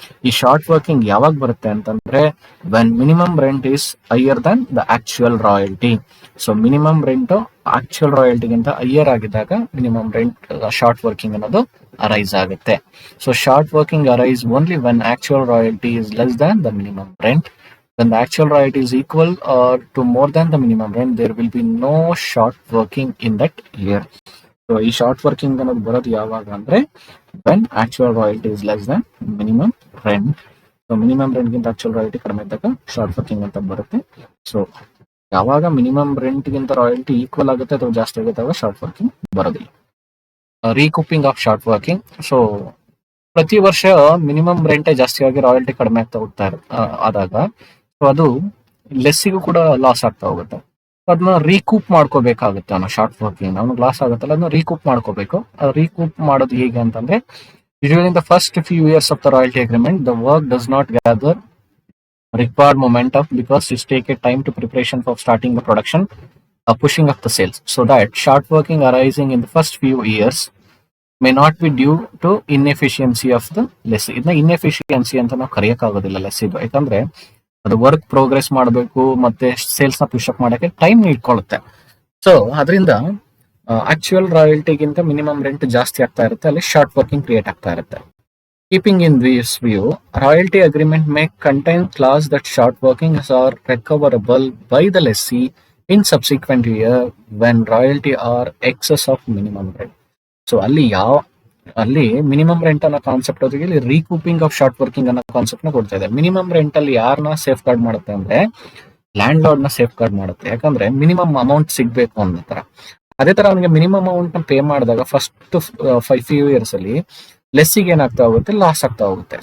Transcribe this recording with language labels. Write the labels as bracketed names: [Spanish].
[Kannada] ಈ short working ಯಾವಾಗ ಬರುತ್ತೆ ಅಂತಂದ್ರೆ [English] When minimum rent is higher than the actual royalty. [Kannada] So minimum rent actual ರಾಯಲ್ಟಿಗಿಂತ higher ಆಗಿದ್ದಾಗ ಮಿನಿಮಮ್ ರೆಂಟ್ ಶಾರ್ಟ್ ವರ್ಕಿಂಗ್ ಅನ್ನೋದು arise ಆಗುತ್ತೆ. [English] So short working arise only when actual royalty is less than the minimum rent. When the actual royalty is equal or to more than the minimum rent, there will be no short working in that year. [Kannada] So ಈ short working ಅನ್ನೋದು ಬರೋದು ಯಾವಾಗ ಅಂದ್ರೆ [English] When actual royalty is less than minimum rent. [Kannada] So minimum rent ಗಿಂತ actual royalty ಕಡಿಮೆ ಇದ್ದಾಗ short working ಅಂತ ಬರುತ್ತೆ. ಸೊ ಯಾವಾಗ ಮಿನಿಮಮ್ ರೆಂಟ್ ಗಿಂತ ರಾಯಲ್ಟಿ ಈಕ್ವಲ್ ಆಗುತ್ತೆ ಅಥವಾ ಜಾಸ್ತಿ ಆಗುತ್ತೆ ಅವಾಗ ಶಾರ್ಟ್ ವರ್ಕಿಂಗ್ ಬರೋದಿಲ್ಲ. ರೀಕೂಪಿಂಗ್ ಆಫ್ ಶಾರ್ಟ್ ವರ್ಕಿಂಗ್. ಸೊ ಪ್ರತಿ ವರ್ಷ ಮಿನಿಮಮ್ ರೆಂಟೇ ಜಾಸ್ತಿ ಆಗಿ ರಾಯಲ್ಟಿ ಕಡಿಮೆ ಆಗ್ತಾ ಹೋಗ್ತಾ ಆದಾಗ ಸೊ ಅದು ಲೆಸ್ಸಿಗೂ ಕೂಡ ಲಾಸ್ ಆಗ್ತಾ ಹೋಗುತ್ತೆ. ಅದನ್ನ ರೀಕೂಪ್ ಮಾಡ್ಕೋಬೇಕಾಗುತ್ತೆ. ಅವನು ಶಾರ್ಟ್ ವರ್ಕಿಂಗ್ ಅವ್ನಿಗೆ ಲಾಸ್ ಆಗುತ್ತಲ್ಲ ಅದನ್ನ ರೀಕೂಪ್ ಮಾಡ್ಕೋಬೇಕು. ರೀಕೂಪ್ ಮಾಡೋದು ಹೇಗೆ ಅಂತಂದ್ರೆ [English] Usually in the first few years of the royalty agreement the work does not gather required momentum because it take a time to preparation for starting the production, pushing up the sales. So that short working arising in the first few years may not be due to inefficiency of the lessee. [Kannada] ಇದನ್ನ inefficiency ಅಂತ ನಾವು ಕರೆಯಕ್ಕಾಗೋದಿಲ್ಲ ಲೆಸ್ಸಿದು. ಯಾಕಂದ್ರೆ ಅದು work progress ಮಾಡಬೇಕು ಮತ್ತೆ sales ನ push up ಮಾಡಕ್ಕೆ time ಇಟ್ಕೊಳ್ಳುತ್ತೆ. So ಅದರಿಂದ ಆಕ್ಚುಯಲ್ ರಾಯಲ್ಟಿಗಿಂತ ಮಿನಿಮಮ್ ರೆಂಟ್ ಜಾಸ್ತಿ ಆಗ್ತಾ ಇರುತ್ತೆ, ಅಲ್ಲಿ ಶಾರ್ಟ್ ವರ್ಕಿಂಗ್ ಕ್ರಿಯೇಟ್ ಆಗ್ತಾ ಇರುತ್ತೆ. [English] Keeping in this view, royalty agreement may contain clause that short workings are recoverable by the lessee in subsequent year when royalty are excess of minimum rent. [Kannada] So ಅಲ್ಲಿ minimum rent ಅನ್ನೋ concept ಜೊತೆಗೆ ಇಲ್ಲಿ ರೀಕೂಪಿಂಗ್ of short working ಅನ್ನೋ concept ನ ಕೊಡ್ತಾ ಇದೆ. Minimum rent ಅಲ್ಲಿ ಯಾರನ್ನ ಸೇಫ್ ಗಾರ್ಡ್ ಮಾಡುತ್ತೆ ಅಂದ್ರೆ ಲ್ಯಾಂಡ್ ಲಾರ್ಡ್ ನ ಸೇಫ್ ಗಾರ್ಡ್ ಮಾಡುತ್ತೆ, ಯಾಕಂದ್ರೆ ಮಿನಿಮಮ್ ಅಮೌಂಟ್ ಸಿಗ್ಬೇಕು ಅನ್ನೋ ತರ. ಅದೇ ತರ ಅವನಿಗೆ ಮಿನಿಮಮ್ ಅಮೌಂಟ್ ನ ಪೇ ಮಾಡಿದಾಗ ಫಸ್ಟ್ 5 years ಅಲ್ಲಿ ಲೆಸ್ಸಿಗೆ ಏನಾಗ್ತಾ ಹೋಗುತ್ತೆ, ಲಾಸ್ ಆಗ್ತಾ ಹೋಗುತ್ತೆ.